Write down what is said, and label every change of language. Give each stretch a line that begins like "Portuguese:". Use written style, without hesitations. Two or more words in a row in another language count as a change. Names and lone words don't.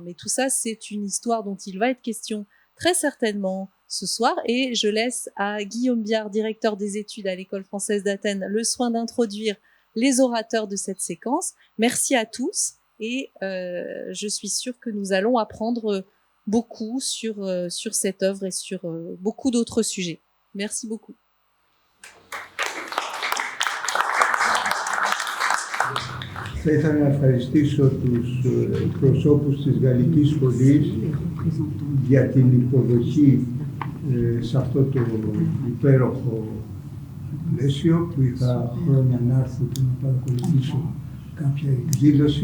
French: Mais tout ça, c'est une histoire dont il va être question très certainement ce soir, et je laisse à Guillaume Biard, directeur des études à l'école française d'Athènes, le soin d'introduire les orateurs de cette séquence. Merci à tous, et je suis sûre que nous allons apprendre beaucoup sur cette œuvre et sur beaucoup d'autres sujets. Merci beaucoup.
Greek: Θα ήθελα να ευχαριστήσω τους προσώπους της Γαλλικής Σχολής για την υποδοχή σε αυτό το υπέροχο πλαίσιο που είχα χρόνια να έρθω και να παρακολουθήσω κάποια εκδήλωση.